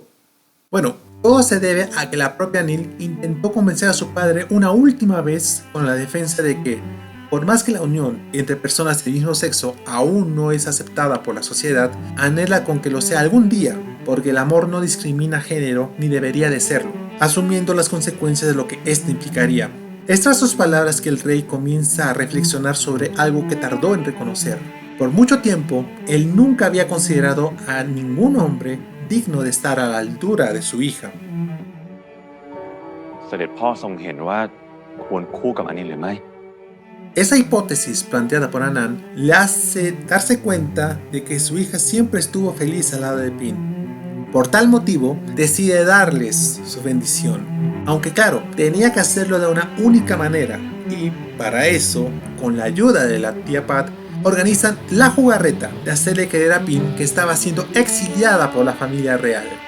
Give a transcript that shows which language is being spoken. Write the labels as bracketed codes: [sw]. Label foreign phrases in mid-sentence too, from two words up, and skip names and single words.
[es] Bueno, todo se debe a que la propia Anil intentó convencer a su padre una última vez con la defensa de que, por más que la unión entre personas del mismo sexo aún no es aceptada por la sociedad, anhela con que lo sea algún día, porque el amor no discrimina género ni debería de serlo, asumiendo las consecuencias de lo que esto implicaría. Es tras sus palabras que el rey comienza a reflexionar sobre algo que tardó en reconocer. Por mucho tiempo, él nunca había considerado a ningún hombre digno de estar a la altura de su hija. [th] เสด็จพ่อทรงเห็นว่าควรคู่กับอนิลหรือไม่ [es] Esa hipótesis planteada por Anand le hace darse cuenta de que su hija siempre estuvo feliz al lado de Pin. Por tal motivo, decide darles su bendición. Aunque claro, tenía que hacerlo de una única manera. Y para eso, con la ayuda de la tía Pat, organizan la jugarreta de hacerle creer a Pin que estaba siendo exiliada por la familia real.